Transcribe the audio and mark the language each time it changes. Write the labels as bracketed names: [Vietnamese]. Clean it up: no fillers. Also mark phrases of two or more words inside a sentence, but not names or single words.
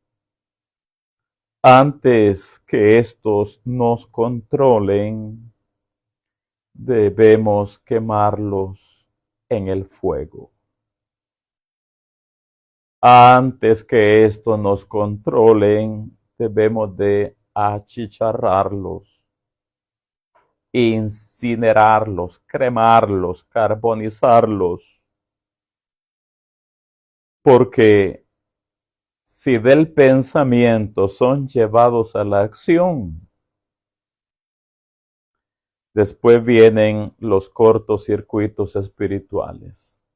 [Spanish] antes que estos nos controlen, debemos quemarlos en el fuego. Antes que estos nos controlen, debemos de achicharrarlos, incinerarlos, cremarlos, carbonizarlos, porque si del pensamiento son llevados a la acción, después vienen los cortocircuitos espirituales.